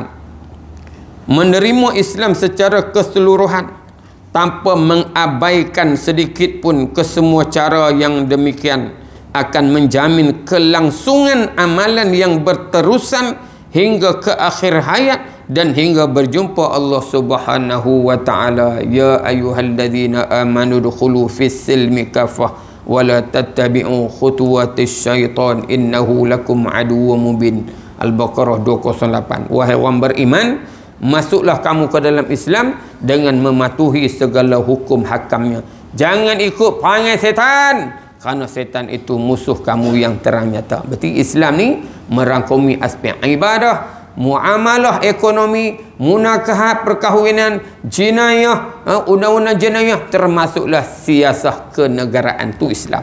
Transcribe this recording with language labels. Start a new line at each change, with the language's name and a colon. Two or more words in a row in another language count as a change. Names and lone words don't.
Malay: Menerima Islam secara keseluruhan tanpa mengabaikan sedikit pun kesemua cara yang demikian akan menjamin kelangsungan amalan yang berterusan hingga ke akhir hayat dan hingga berjumpa Allah
Arabic: سبحانه وتعالى. يا أيها الذين آمنوا ادخلوا في السلم كافة ولا تتبعوا خطوات الشيطان إنه لكم عدو مبين.
Malay: Al-Baqarah 208. Wahai orang beriman, masuklah kamu ke dalam Islam dengan mematuhi segala hukum hakamnya. Jangan ikut perangai setan, kerana setan itu musuh kamu yang terang nyata. Berarti Islam ni merangkumi aspek ibadah, muamalah ekonomi, munakahat perkahwinan, jenayah, undang-undang jenayah, termasuklah siasah kenegaraan tu Islam.